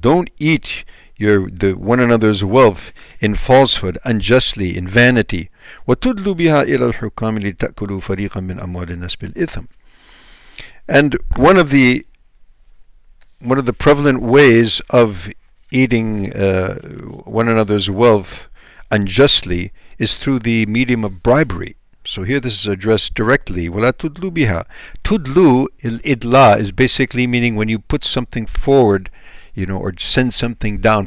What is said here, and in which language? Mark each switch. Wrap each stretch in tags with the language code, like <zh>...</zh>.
<en>Don't eat the one another's wealth in falsehood, unjustly, in vanity.</en> <ar>وتدلوا بها إلى الحكام لتأكلوا فريقا من أموال الناس بالإثم.</ar> <en>And one of the prevalent ways of eating one another's wealth unjustly is through the medium of bribery. So here this is addressed directly.</en> <ar>وَلَا تُدْلُوا بِهَا.</ar> <en>Tudlu, idla, is basically meaning when you put something forward, or send something down.</en>